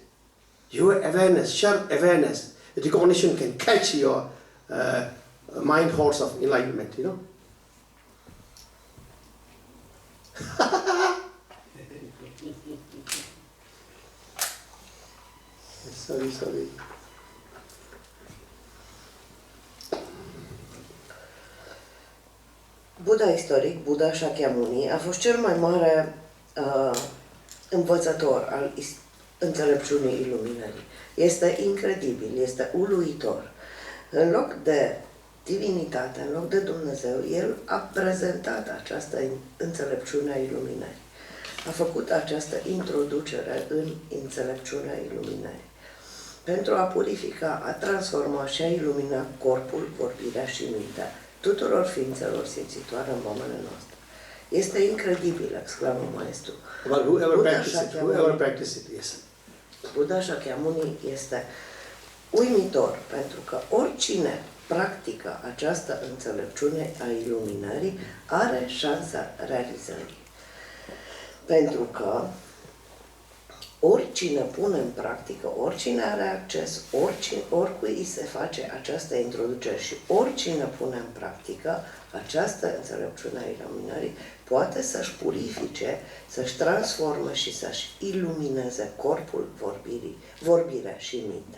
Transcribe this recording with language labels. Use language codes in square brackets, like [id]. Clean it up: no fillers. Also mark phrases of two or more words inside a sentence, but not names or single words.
[en] Your awareness, sharp awareness, recognition can catch your mind horse of enlightenment, Sorry. [ro] Buddha istoric, Buddha Shakyamuni, a fost cel mai mare învățător al înțelepciunii iluminării. Este incredibil, este uluitor. În loc de divinitate, în loc de Dumnezeu, el a prezentat această înțelepciune a iluminării. A făcut această introducere în înțelepciunea iluminării. Pentru a purifica, a transforma și a ilumina corpul, vorbirea și mintea tuturor ființelor simțitoare în lumea noastră. Este incredibil, exclamă maestru. [en] But whoever practices it, yes. [ro] Buddha Shakyamuni este uimitor, pentru că oricine practică această înțelepciune a iluminării are șansa realizării. Pentru că oricine pune în practică, oricine are acces, oricui îi se face această introducere și oricine pune în practică această înțelepciune a iluminării, poate să-și purifice, să-și transforme și să-și ilumineze corpul, vorbirea și mintea.